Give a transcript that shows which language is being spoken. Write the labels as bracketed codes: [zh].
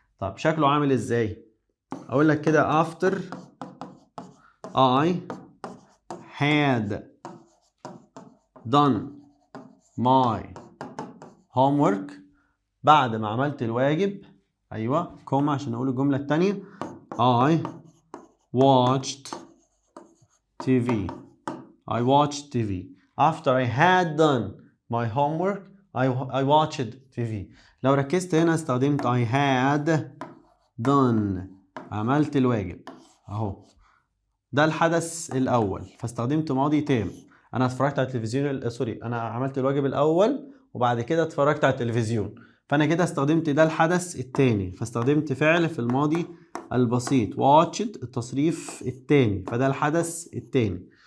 [ar] طب شكله عامل ازاي؟ اقول لك كده [en] after I had done my homework، [ar] بعد ما عملت الواجب، ايوه كوما عشان اقول الجمله الثانيه، [en] I watched TV. I watched TV. After I had done my homework I watched TV. [ar] لو ركزت هنا استخدمت I had done، عملت الواجب اهو، ده الحدث الاول، فاستخدمت ماضي تام. انا اتفرجت على التلفزيون، سوري، انا عملت الواجب الاول وبعد كده اتفرجت على التلفزيون، فانا كده استخدمت ده الحدث الثاني، فاستخدمت فعل في الماضي البسيط watched التصريف الثاني، فده الحدث الثاني.